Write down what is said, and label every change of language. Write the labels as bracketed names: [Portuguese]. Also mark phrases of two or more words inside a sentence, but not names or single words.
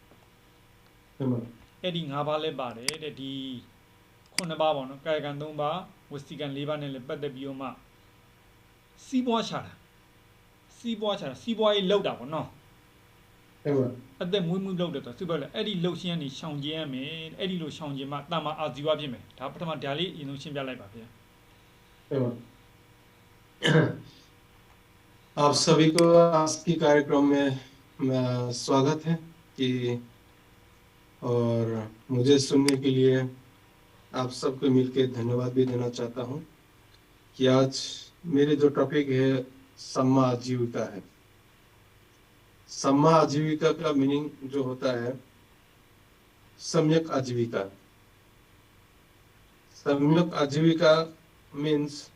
[Burmese] အဲ့ဒီ၅ပါးလည်းပါတယ်တဲ့ဒီ9ပါးပေါ့နော်ကာယကံ3ပါးဝစီကံ4ပါးနဲ့လည်းပတ်သက်ပြီးတော့မှစီးပွားချတာစီးပွားရေးလောက်တာပေါ့နော်အသက်မွေးမှုလုပ်တယ်ဆိုစစ်ပဲလေအဲ့ဒီလှုပ်ရှင်းနေရှောင်ကျဉ်ရမယ်အဲ့ဒီလိုရှောင်ကျဉ်မှတမ္မာအာဇီဝဖြစ်မယ်ဒါပထမဒါလေးအရင်ဆုံးရှင်းပြလိုက်ပါဗျာ [Hindi] आप सभी को आज की कार्यक्रम में स्वागत है कि और मुझे सुनने के लिए आप सबको मिलकर धन्यवाद भी देना चाहता हूं कि आज मेरे जो टॉपिक है सम्मा आजीविका है सम्मा आजीविका का मीनिंग जो होता है सम्यक आजीविका मीन्स